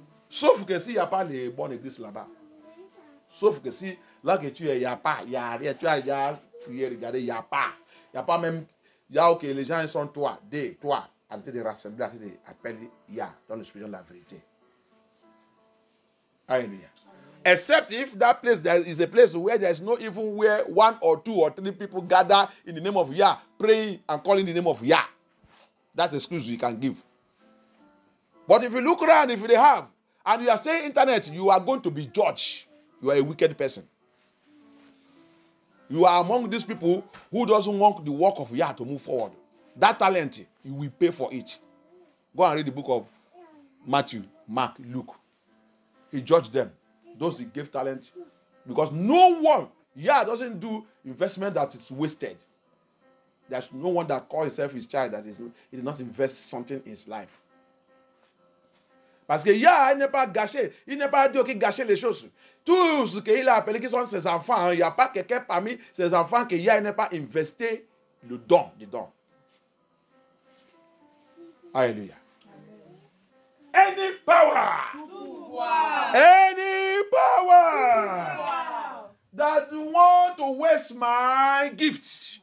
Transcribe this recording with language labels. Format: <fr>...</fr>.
<fr>Sauf que s'il n'y a pas les bonnes églises là-bas. Sauf que si, là que tu es, il n'y a pas, il n'y a rien. Tu as déjà fouillé, regardé, il n'y a pas. Il n'y a pas même, il y a ok, les gens sont toi, en train de rassembler, en train d'appeler Yah, dans l'expression de la vérité. Hallelujah.</fr> <en>Except if that place there is a place where there is no even where 1 or 2 or 3 people gather in the name of Yah, praying and calling the name of Yah. That's the excuse you can give. But if you look around, if they have, and you are staying internet, you are going to be judged. You are a wicked person. You are among these people who doesn't want the work of Yah to move forward. That talent, you will pay for it. Go and read the book of Matthew, Mark, Luke. He judged them. Those he gave talent. Because no one, Yah doesn't do investment that is wasted. There's no one that calls himself his child that he did not invest something in his life.</en> <fr>Parce que Yah, il n'est pas gâché. Il n'est pas Dieu qui gâche les choses. Tout ce qu'il a appelé qui sont ses enfants, il n'y a pas quelqu'un parmi ses enfants que Yah n'est pas investi le don, Alléluia.</fr> <en>Any power. Any power that want to waste my gifts.</en>